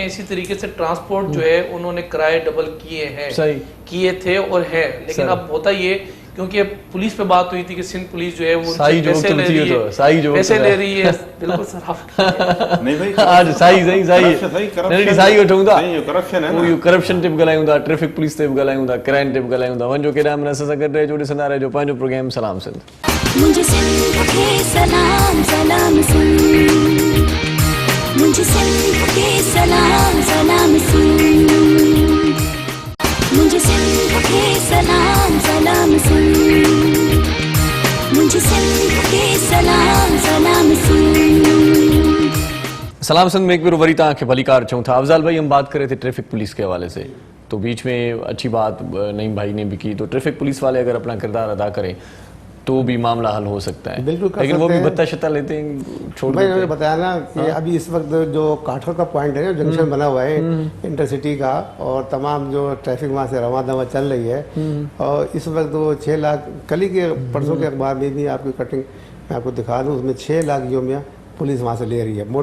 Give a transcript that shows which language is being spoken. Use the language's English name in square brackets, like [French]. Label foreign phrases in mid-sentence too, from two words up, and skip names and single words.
[Urdu] اسی طریقے سے ٹرانسپورٹ جو ہے انہوں نے کرائے ڈبل کیے ہیں، کیے تھے اور ہے، لیکن اب ہوتا یہ، کیونکہ پولیس پہ بات ہوئی تھی کہ سندھ پولیس جو ہے وہ پیسے لے رہی ہے، پیسے لے رہی ہے. بالکل سر, نہیں بھائی [Sindhi] आज सही सही वठूंगा, [Urdu] کرپشن ہے [Sindhi] वो करप्शन टिप ॻाल्हायूं था, ट्रैफिक पुलिस ते बि ॻाल्हायूं था, क्राइम ते बि ॻाल्हायूं था। वञो केॾा मन असां सां गॾु रहिजो, ॾिसंदा रहिजो पंहिंजो प्रोग्राम सलाम सिंध। [Urdu] مجھے سندھ کے سلام سلام سندھ، مجھے سندھ کے سلام سلام سندھ، مجھے سندھ کے سلام سلام سندھ، مجھے سندھ کے سلام سلام سندھ. [Sindhi] सलाम सिंध में एक बार वरी तव्हांखे भलीकार चऊं था। [Urdu] افضال بھائی، ہم بات کر رہے تھے ٹریفک پولیس کے حوالے سے، تو بیچ میں اچھی بات نعیم بھائی نے بھی کی، تو ٹریفک پولیس والے اگر اپنا کردار ادا کریں تو بھی معاملہ حل ہو سکتا ہے. بالکل, لیکن وہ بھی بھتہ شتہ لیتے ہیں، چھوڑ دیتے ہیں. بتایا نا کہ ابھی اس وقت جو کاٹھر کا پوائنٹ ہے، جنکشن بنا ہوا ہے انٹرسٹی کا، اور تمام جو ٹریفک وہاں سے رواں دواں چل رہی ہے، اور اس وقت وہ 6 لاکھ، کل ہی کے پرسوں کے اخبار میں بھی آپ کی کٹنگ میں آپ کو دکھا دوں، اس میں 6 لاکھ یومیہ پولیس وہاں سے لے رہی ہے.